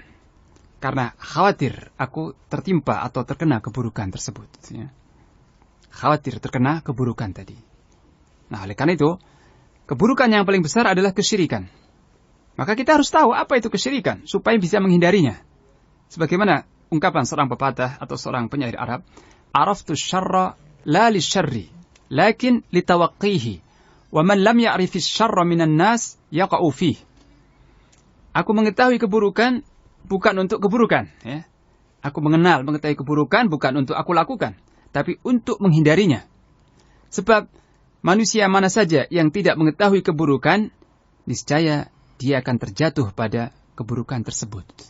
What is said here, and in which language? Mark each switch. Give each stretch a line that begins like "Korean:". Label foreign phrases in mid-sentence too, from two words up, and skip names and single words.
Indonesian: Karena khawatir aku tertimpa atau terkena keburukan tersebut. Ya. Khawatir terkena keburukan tadi. Nah, oleh karena itu, keburukan yang paling besar adalah kesyirikan. Maka kita harus tahu apa itu kesyirikan supaya bisa menghindarinya. Sebagaimana ungkapan seorang pepatah atau seorang penyair Arab,
Arabic: "عرفت الشر لا للشر لكن لتوقيه. ومن لم يعرف الشر من الناس يقع فيه."
Indonesian: Aku mengetahui keburukan bukan untuk keburukan, ya. Aku mengetahui keburukan bukan untuk aku lakukan, tapi untuk menghindarinya. Sebab manusia mana saja yang tidak mengetahui keburukan, niscaya dia akan terjatuh pada keburukan tersebut.